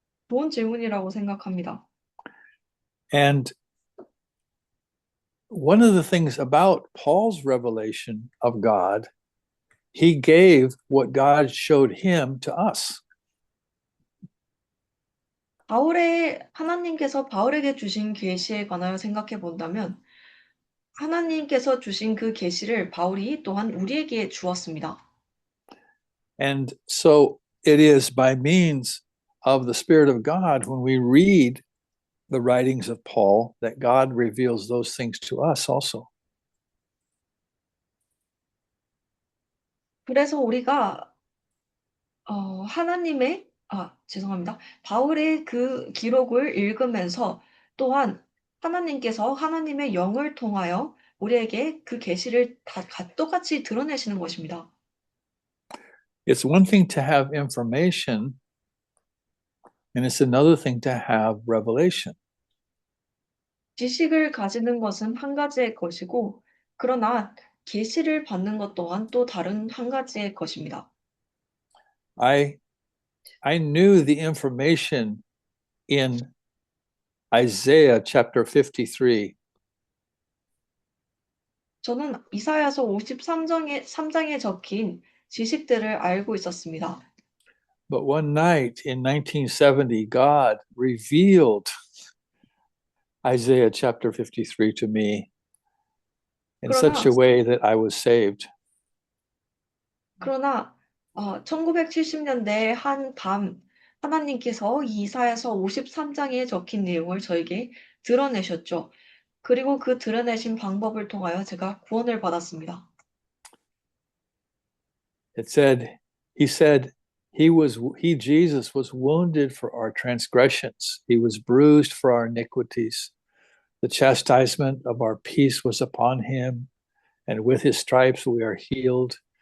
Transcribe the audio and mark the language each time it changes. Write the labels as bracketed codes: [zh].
[ko] 좋은 질문이라고 생각합니다. [en] And one of the things about Paul's revelation of God, he gave what God showed him to us. [ko] 하나님께서 바울에게 주신 계시에 관하여 생각해 본다면, 하나님께서 주신 그 계시를 바울이 또한 우리에게 주었습니다. [en] And so it is by means of the Spirit of God, when we read the writings of Paul, that God reveals those things to us also. [ko] 그래서 우리가 바울의 그 기록을 읽으면서 또한 하나님께서 하나님의 영을 통하여 우리에게 그 계시를 똑같이 드러내시는 것입니다. [en] It's one thing to have information, and it's another thing to have revelation. [ko] 지식을 가지는 것은 한 가지의 것이고, 그러나 계시를 받는 것 또한 또 다른 한 가지의 것입니다. [en] I knew the information in Isaiah chapter 53. [ko] 저는 이사야서 53장에 적힌 지식들을 알고 있었습니다. [en] But one night in 1970, God revealed Isaiah chapter 53 to me. in such a way that I was saved. [ko] 그러나 1970년대 한 밤 하나님께서 이사야서 53장에 적힌 내용을 저에게 드러내셨죠. 그리고 그 드러내신 방법을 통하여 제가 구원을 받았습니다. [en] It said, he, Jesus, was wounded for our transgressions. He was bruised for our iniquities. The chastisement of our peace was upon him, and with his stripes we are healed.